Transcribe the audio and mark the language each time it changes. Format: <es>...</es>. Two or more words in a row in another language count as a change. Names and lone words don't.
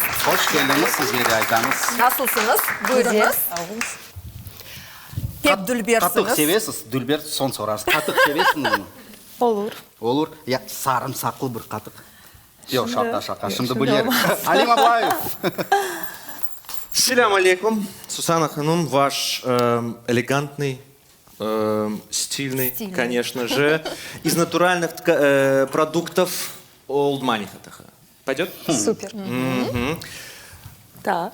<crh>Hoş geldiniz sizlere de aytanız. Nasılsınız? Buyurunuz. Pek Dülber'siniz. Katık sevesiz. Dülber son sorarsın. Katık sevesiniz mi? Olur. Olur. Ya sarımsaklı bir katık. Yok şaka. Şimdi bu yer. Alim Ablaev.</crh> <ar>سلام عليكم.</ar> <ru>Сусана Ханум, ваш элегантный, стильный, конечно же, из натуральных продуктов</ru> <en>Old Money.</en> <ru>Пойдет? Супер. Так.</ru>